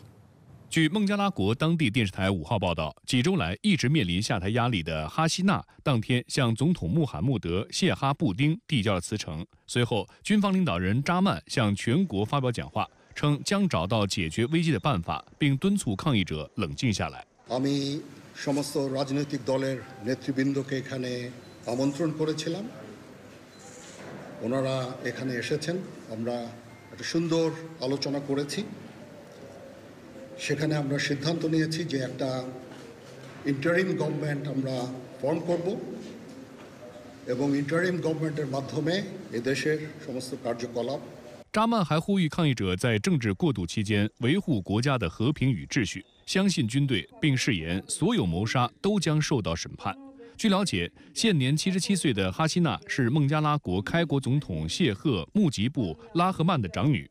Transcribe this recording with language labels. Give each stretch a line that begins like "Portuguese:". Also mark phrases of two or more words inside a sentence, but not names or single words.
Chinese: 据孟加拉国当地电视台5号报道，几周来一直面临下台压力的哈希纳，当天向总统穆罕默德·谢哈布丁递交了辞呈。随后，军方领导人扎曼向全国发表讲话，称将找到解决危机的办法，并敦促抗议者冷静下来。
Bangla: আমি সমস্ত রাজনৈতিক দলের নেতৃবৃন্দকে এখানে আমন্ত্রণ করেছিলাম। ওনারা এখানে এসেছেন, আমরা একটা সুন্দর আলোচনা করেছি। সেখানে আমরা সিদ্ধান্ত নিয়েছি যে একটা
English: interim government
Bangla: আমরা ফর্ম করব এবং
English: interim government's
Bangla: মাধ্যমে এদেশের সমস্ত কার্যকলাপ。
Chinese: 扎曼还呼吁抗议者在政治过渡期间维护国家的和平与秩序，相信军队，并誓言所有谋杀都将受到审判。据了解，现年77岁的哈希娜是孟加拉国开国总统谢赫穆吉布拉赫曼的长女。